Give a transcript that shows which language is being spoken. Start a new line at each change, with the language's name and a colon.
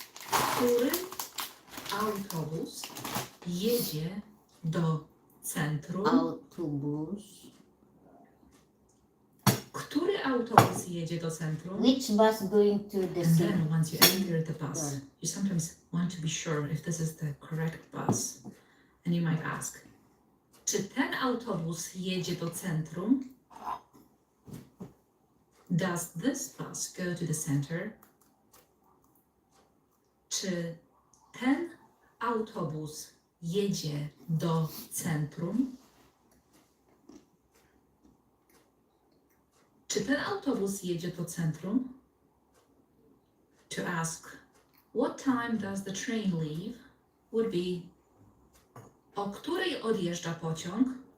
Polish: Który autobus jedzie do centrum? Autobus. Który autobus jedzie do centrum?
English: Which bus going to the And city? then once you enter the bus, you sometimes want to be sure if this is the correct bus. And you might ask,
Polish: czy ten autobus jedzie do centrum?
English: Does this bus go to the center?
Polish: Czy ten autobus jedzie do centrum? Czy ten autobus jedzie do centrum?
English: To ask, what time does the train leave? Would be,
Polish: o której odjeżdża pociąg?